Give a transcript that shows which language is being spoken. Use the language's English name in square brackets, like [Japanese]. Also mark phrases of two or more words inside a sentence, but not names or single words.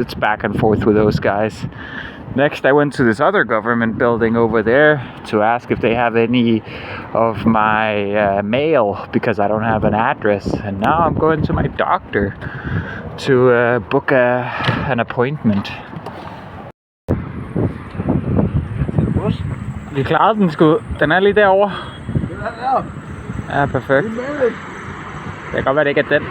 [English] It's back and forth with those guys. Next, I went to this other government building over there to ask if they have any of my mail, because I don't have an address. And now I'm going to my doctor to book an appointment. [Danish] Vi klarede den sgu. Den er lige derovre. Ja, perfekt. Det kan godt være, det ikke er den.